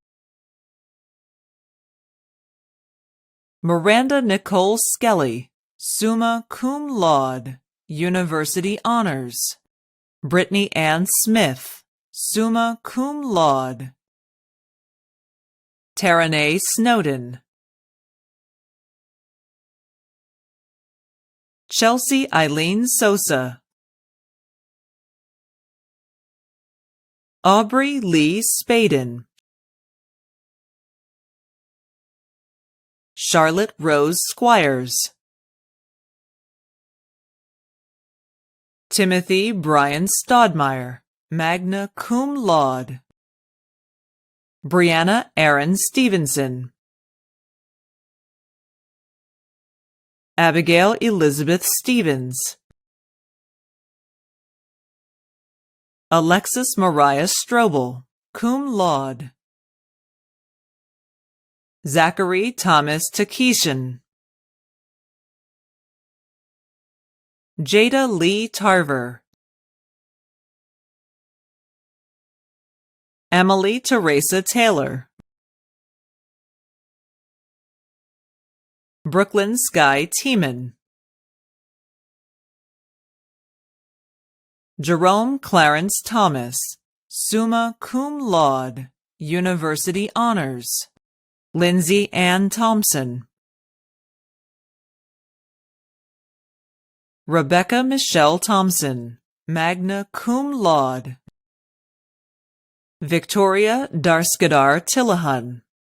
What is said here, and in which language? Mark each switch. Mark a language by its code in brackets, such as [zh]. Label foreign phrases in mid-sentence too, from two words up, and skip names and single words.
[en] Miranda Nicole Skelly, [la] summa cum laude, [en] University Honors. Brittany Ann Smith, [la] summa cum laude. [en] Taranay Snowden. Chelsea Eileen Sosa. Aubrey Lee Spaden. Charlotte Rose Squires. Timothy Brian Stodmeyer, [la] magna cum laude. [en] Brianna Aaron Stevenson. Abigail Elizabeth Stevens. Alexis Mariah Strobel, [la] cum laude. [en] Zachary Thomas Takeshan. Jada Lee Tarver. Emily Teresa Taylor. Brooklyn Sky Tiemann. Jerome Clarence Thomas, [la] summa cum laude, [en] University Honors. Lindsay Ann Thompson. Rebecca Michelle Thompson, [la] magna cum laude. [en] Victoria Darskadar Tillahan.